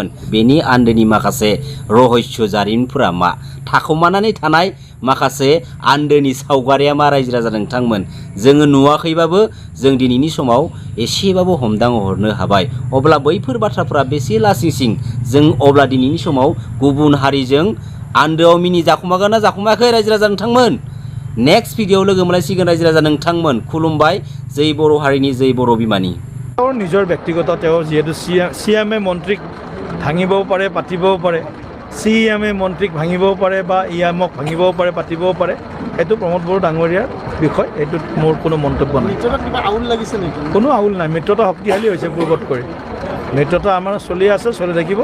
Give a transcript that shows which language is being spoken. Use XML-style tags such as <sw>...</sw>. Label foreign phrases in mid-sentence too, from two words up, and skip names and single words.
<brx>बेनि आन्दोनि माखासे रहस्य जारिमिनफोरा मा थाखोमानानै थानाय माखासे आन्दोनि सावगारिया मा रायजो राजा नोंथांमोन जोङो नुवाखैबाबो जों दिनैनि समाव एसेबाबो हमदांहरनो हाबाय। अब्ला बैफोर बाथ्राफोरा बेसे लासिंसिं जों अब्ला दिनैनि समाव गुबुन हारिजों आन्दोआव मिनि जाखुमागोन ना जाखुमायाखै रायजो राजा नोंथांमोन।</brx> <en>next video</en> <brx>लोगो मोनलायसिगोन रायजो राजा नोंथांमोन। खुलुमबाय जै बर' हारिनि जै बर' बिमानि।</brx> <as>নিজৰ ব্যক্তিগত তেওঁ যিহেতু CMA মন্ত্ৰীক ভাঙিবও পাৰে পাতিবও পাৰে CMA মন্ত্ৰীক ভাঙিবও পাৰে বা EMক ভাঙিবও পাৰে পাতিবও পাৰে এইটো প্ৰমোদ বড়ো ডাঙৰীয়াৰ বিষয়। এইটোত মোৰ কোনো মন্তব্য নাই। কিবা আউল লাগিছে নেকি? কোনো আউল নাই। মিত্ৰতা শক্তিশালী হৈছে পূৰ্বত কৰি। মিত্ৰতা আমাৰ চলি আছে চলি থাকিব।</as>